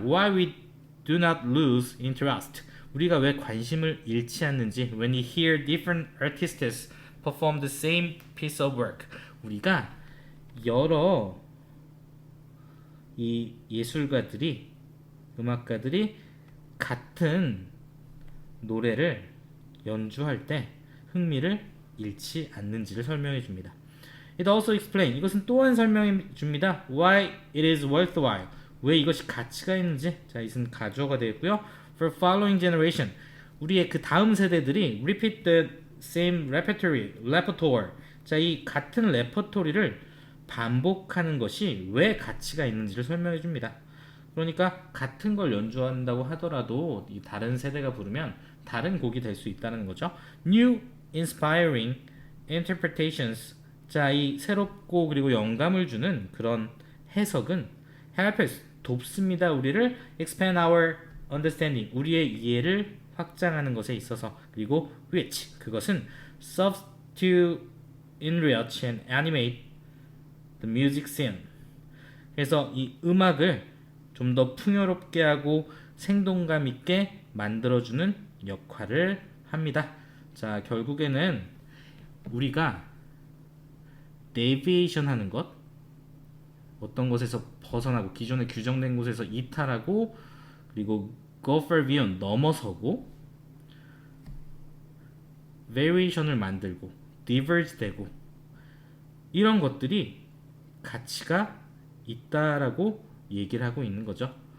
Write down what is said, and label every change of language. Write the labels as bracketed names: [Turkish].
[English] Why we do not lose interest. [Korean] 우리가 왜 관심을 잃지 않는지. [English] When we hear different artists perform the same piece of work. [Korean] 우리가 여러 이 예술가들이, 음악가들이 같은 노래를 연주할 때 흥미를 잃지 않는지를 설명해 줍니다. [English] It also explain, [Korean] 이것은 또한 설명해 줍니다. [English] Why it is worthwhile, [Korean] 왜 이것이 가치가 있는지. 자, 이것은 가주어가 되겠고요. [English] For following generation, [Korean] 우리의 그 다음 세대들이 [English] repeat the same repertoire. [Korean] 자, 이 같은 레퍼토리를 반복하는 것이 왜 가치가 있는지를 설명해 줍니다. 그러니까 같은 걸 연주한다고 하더라도 이 다른 세대가 부르면 다른 곡이 될 수 있다는 거죠. [English] New inspiring interpretations. [Korean] 자, 이 새롭고 그리고 영감을 주는 그런 해석은 [English] help us, [Korean] 돕습니다. 우리를 [English] expand our understanding, [Korean] 우리의 이해를 확장하는 것에 있어서. 그리고 [English] which, [Korean] 그것은 [English] serves to enrich and animate the music scene. [Korean] 그래서 이 음악을 좀 더 풍요롭게 하고 생동감 있게 만들어주는 역할을 합니다. 자, 결국에는 우리가 데비에이션 하는 것, 어떤 것에서 벗어나고 기존에 규정된 곳에서 이탈하고, 그리고 [English] go far beyond [Korean] 넘어서고, variation을 만들고 diverge 되고, 이런 것들이 가치가 있다라고 얘기를 하고 있는 거죠.